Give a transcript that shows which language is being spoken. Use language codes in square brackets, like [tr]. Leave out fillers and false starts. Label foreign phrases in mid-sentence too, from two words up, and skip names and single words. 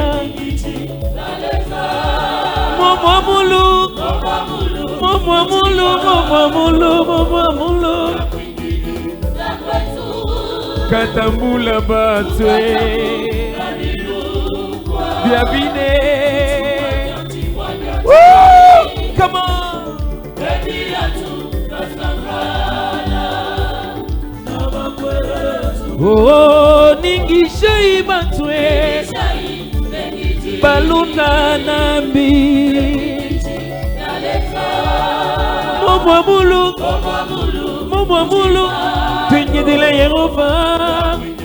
[bem] Momwa mulu Momwa mulu Momwa mulu Momwa mulu Katambula batwe Biabine Woo! [en] Come on [bem] Oh ningishai batwe balunda nambi Momwa mulu Momwa mulu Tunyedile Yehova